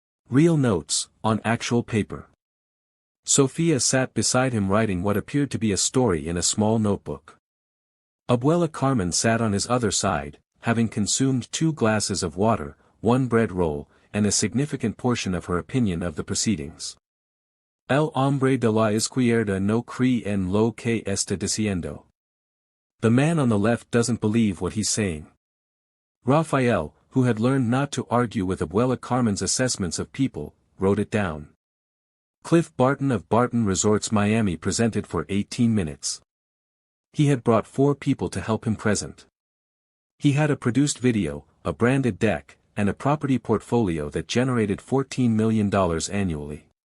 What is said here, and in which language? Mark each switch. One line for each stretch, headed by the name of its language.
English: Real notes, on actual paper. Sofia sat beside him writing what appeared to be a story in a small notebook. Abuela Carmen sat on his other side, having consumed 2 glasses of water, 1 bread roll, and a significant portion of her opinion of the proceedings.
Spanish: El hombre de la izquierda no cree en lo que está diciendo.
English: The man on the left doesn't believe what he's saying. Rafael, who had learned not to argue with Abuela Carmen's assessments of people, wrote it down. Cliff Barton of Barton Resorts Miami presented for 18 minutes. He had brought 4 people to help him present. He had a produced video, a branded deck, and a property portfolio that generated $14 million annually.